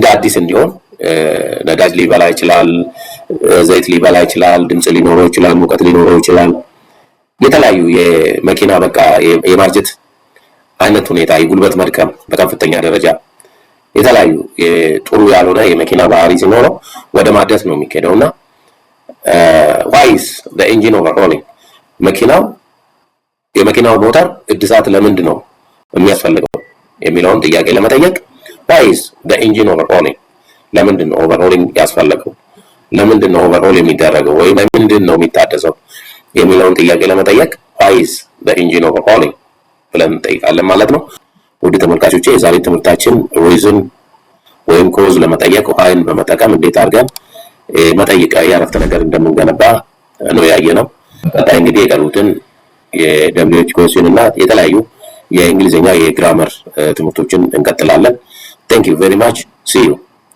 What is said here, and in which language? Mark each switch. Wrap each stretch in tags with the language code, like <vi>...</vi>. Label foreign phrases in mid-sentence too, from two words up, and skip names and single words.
<am>አዲስ እንዲሆን ነዳጅ ሊበላ ይችላል፣ ዘይት ሊበላ ይችላል፣ ድምጽ ሊኖረው ይችላል፣ ሙቀት ሊኖረው ይችላል። የተለያዩ የመኪና በቃ የማርጀት አይነት ሁኔታ፣ የጉልበት መድከም በከፍተኛ ደረጃ የተለያዩ ጥሩ ያልሆነ የመኪና ባህሪ ሲኖረው ወደ ማደስ ነው የሚሄደውና</am> <en>why is the engine overhauling?</en> <am>የመኪናው ሞተር እድሳት ለምንድን ነው የሚያስፈልገው የሚለውን ጥያቄ ለመጠየቅ</am> <en>why is the engine overhauling?</en> <am>ለምንድን ነው overhauling ያስፈልገው? ለምንድን ነው overhaul የሚደረገው ወይ ለምንድን ነው የሚታደሰው የሚለውን ጥያቄ ለመጠየቅ</am> <en>why is the engine overhauling</en> <am>ብለን እንጠይቃለን ማለት ነው። ውድ ተመልካቾቼ የዛሬ ትምህርታችን reason ወይም cause ለመጠየቅ whyን በመጠቀም እንዴት አድርገን መጠይቅ ያረፍተ ነገር እንደምንገነባ ነው ያየነው። ቀጣይ እንግዲህ የቀሩትን የ</am> <en>WH question</en> <am>እና የተለያዩ የእንግሊዘኛ የግራመር ትምህርቶችን እንቀጥላለን።</am> <en>Thank you very much. See you.</en>